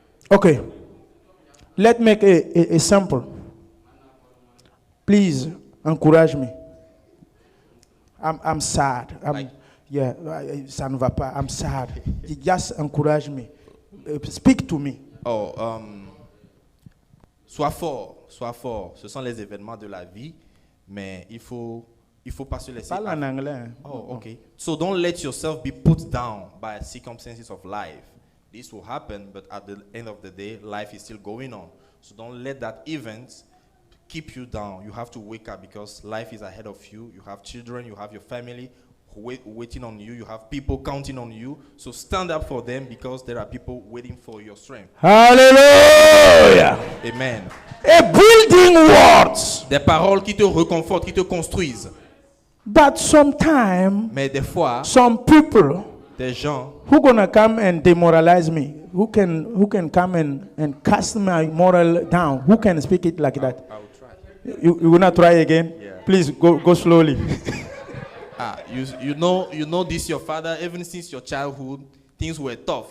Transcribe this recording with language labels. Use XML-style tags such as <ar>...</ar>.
<en>Okay, let's make a sample. Please encourage me. I'm sad. Yeah,</en> <fr>ça ne va pas.</fr> <en>I'm sad. Just encourage me. Speak to me.</en> <fr>Sois fort, sois fort. Ce sont les événements de la vie, mais il faut pas se laisser. Parle en anglais.</fr> <en>Oh, okay. So don't let yourself be put down by circumstances of life. This will happen, but at the end of the day, life is still going on. So don't let that event keep you down. You have to wake up because life is ahead of you. You have children, you have your family waiting on you. You have people counting on you. So stand up for them because there are people waiting for your strength. Hallelujah. Amen. A building words.</en> <fr>Des paroles qui te réconfortent, qui te construisent.</fr> <en>But sometimes</en> <fr>Mais des fois,</fr> <en>some people</en> <fr>des gens</fr> <en>who gonna come and demoralize me, who can come and cast my moral down, who can speak it like that? I will try. You wanna try again? Yeah. Please go slowly. You know this your father, even since your childhood, things were tough.</en>